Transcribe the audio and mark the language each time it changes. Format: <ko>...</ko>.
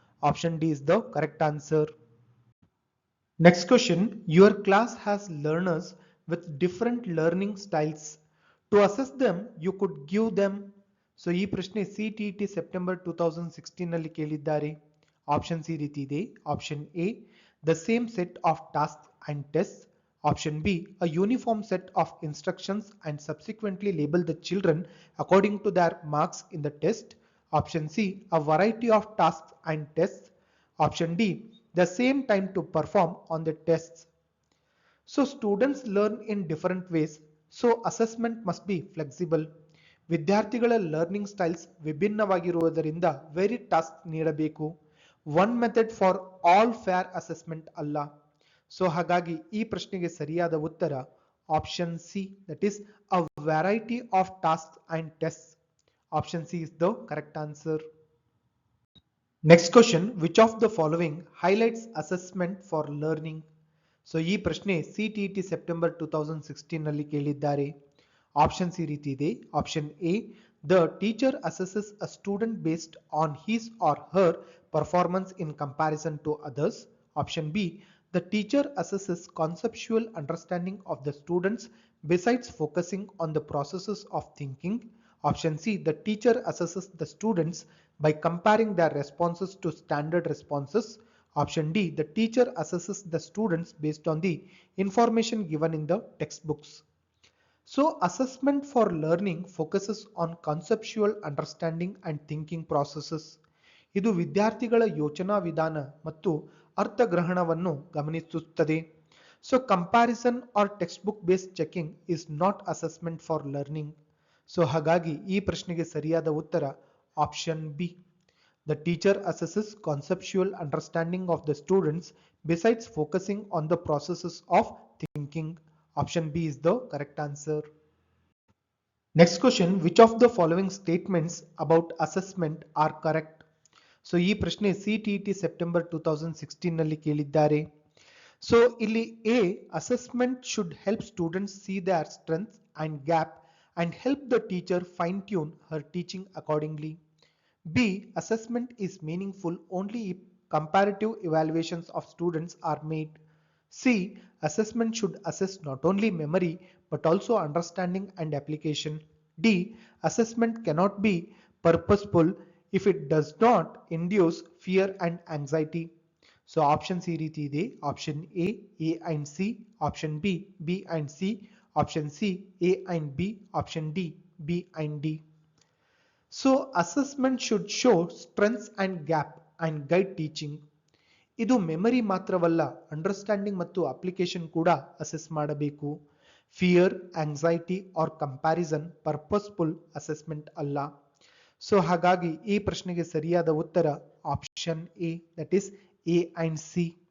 <en>Option D is the correct answer. Next question: your class has learners with different learning styles. To assess them you could give them. So</en> <kn>ಈ ಪ್ರಶ್ನೆ CTET September 2016 ನಲ್ಲಿ ಕೇಳಿದ್ದಾರೆ. Options ಈ ರೀತಿ ಇದೆ.</kn> <en>Option A the same set of task and test, option B a uniform set of instructions and subsequently label the children according to their marks in the test, option C a variety of tasks and tests, option D the same time to perform on the tests. So students learn in different ways, so assessment must be flexible.</en> <kn>ವಿದ್ಯಾರ್ಥಿಗಳ learning styles ವಿಭಿನ್ನವಾಗಿರುವುದರಿಂದ varied task ನೀಡಬೇಕು.</kn> <en>One method for all fair assessment ಅಲ್ಲ.</en> <kn>So ಹಾಗಾಗಿ ಈ ಪ್ರಶ್ನೆಗೆ ಸರಿಯಾದ ಉತ್ತರ option C,</kn> <en>That is a variety of task and test. Option C is the correct answer. Next question: which of the following highlights assessment for learning.</en> <kn>So ಈ ಪ್ರಶ್ನೆ CTET September 2016 ನಲ್ಲಿ ಕೇಳಿದ್ದಾರೆ. ಆಪ್ಷನ್ಸ್ ಈ ರೀತಿ ಇದೆ.</kn> <en>Option A the teacher assesses a student based on his or her performance in comparison to others, option B the teacher assesses conceptual understanding of the students besides focusing on the processes of thinking, option C the teacher assesses the students by comparing their responses to standard responses, option D the teacher assesses the students based on the information given in the textbooks. So assessment for learning focuses on conceptual understanding and thinking processes.</en> <kn>ಇದು ವಿದ್ಯಾರ್ಥಿಗಳ ಯೋಚನಾ ವಿಧಾನ ಮತ್ತು ಅರ್ಥಗ್ರಹಣವನ್ನು ಗಮನಿಸುತ್ತದೆ.</kn> <en>So comparison or textbook based checking is not assessment for learning.</en> <kn>So ಹಾಗಾಗಿ ಈ ಪ್ರಶ್ನೆಗೆ ಸರಿಯಾದ ಉತ್ತರ option B.</kn> <en>The teacher assesses conceptual understanding of the students besides focusing on the processes of thinking. Option B is the correct answer. Next question, which of the following statements about assessment are correct?</en> <kn>So ಈ ಪ್ರಶ್ನೆ CTET September 2016 ನಲ್ಲಿ ಕೇಳಿದ್ದಾರೆ.</kn> <en>So ಇಲ್ಲಿ A, assessment should help students see their strengths and gap and help the teacher fine tune her teaching accordingly. B, assessment is meaningful only if comparative evaluations of students are made. C, assessment should assess not only memory but also understanding and application. D, assessment cannot be purposeful if it does not induce fear and anxiety.</en> <kn>So options ಈ ರೀತಿ ಇದೆ.</kn> <en>Option A, A and C. Option B, B and C. Option C, A and B. Option D, B and D. So assessment should show strengths and gap and guide teaching.</en> <kn>ಇದು memory ಮಾತ್ರವಲ್ಲ, understanding ಮತ್ತು application ಕೂಡ assess ಮಾಡಬೇಕು.</kn> <en>Fear, anxiety or comparison purposeful assessment ಅಲ್ಲ.</en> <kn>So ಹಾಗಾಗಿ ಈ ಪ್ರಶ್ನೆಗೆ ಸರಿಯಾದ ಉತ್ತರ option A,</kn> <en>That is A and C.</en>